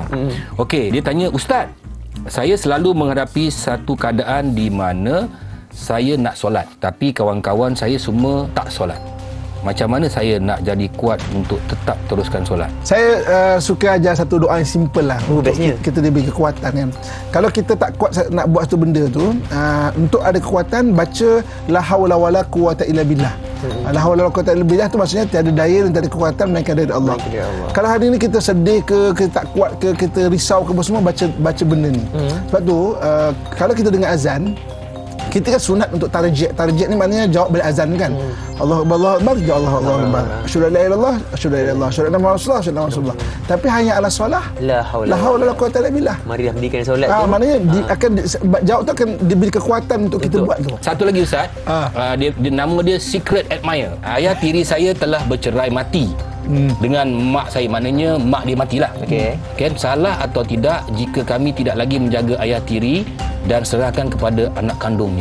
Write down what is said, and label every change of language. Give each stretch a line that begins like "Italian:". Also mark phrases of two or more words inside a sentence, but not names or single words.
Malay: Okey, dia tanya, Ustaz, saya selalu menghadapi satu keadaan di mana saya nak solat tapi kawan-kawan saya semua tak solat. Macam mana saya nak jadi kuat untuk tetap teruskan solat? Saya suka ajar satu doa yang simple lah untuk kita diberi kekuatan kan. Kalau kita tak kuat nak buat satu benda tu, untuk ada kekuatan, baca
Arabic: لا حول ولا قوة إلا بالله. لا حول ولا قوة إلا بالله
Malay: tu maksudnya tiada daya dan tiada kekuatan melainkan dari Allah. Kalau hari ni kita sedih ke, kita tak kuat ke, kita risau ke, semua baca benda ni. Sebab tu kalau kita dengar azan, kita kan sunat untuk tarjih. Tarjih ni maknanya jawab balik azan kan.
Arabic: الله أكبر الله أكبر أشهد أن لا إله إلا الله أشهد أن لا إله إلا الله أشهد أن محمدا رسول الله أشهد أن رسول الله. Tapi حي على الصلاة لا حول ولا قوة إلا بالله.
Malay: Mari dah mendirikan solat tu. Maknanya jawab tu akan diberi kekuatan untuk kita buat tu. Satu lagi Ustaz, dia nama dia Secret Admirer. Ayah tiri saya telah bercerai mati. dengan mak saya, maknanya mak dia matilah. Okey. Kan salah atau tidak jika kami tidak lagi menjaga ayah tiri dan serahkan kepada anak kandungnya.